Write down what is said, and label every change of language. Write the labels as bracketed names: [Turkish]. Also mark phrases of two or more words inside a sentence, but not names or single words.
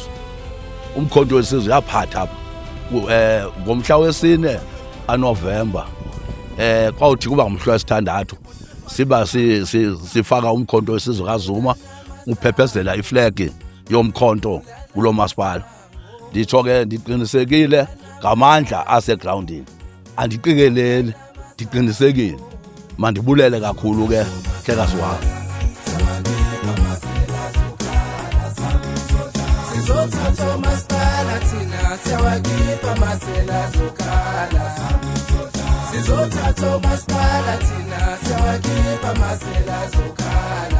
[Xhosa] Umkhonto wesizwe yaphatha apha ngomhla wesine kaNovemba kwawuthi kuba ngomhla wesithandathu siba sifaka umkhonto wesizwe kaZuma uphephezela iflag yomkhonto kulo masipala. Nditsho ke ndiqinisekile ngamandla asegroundini. Andiqikeleli ndiqinisekile. Mandibulele kakhulu ke hlekazi wami. Sizothatha umasipala thina siyawakhipha masela zokhala. Sizothatha umasipala thina siyawakhipha masela zokhala.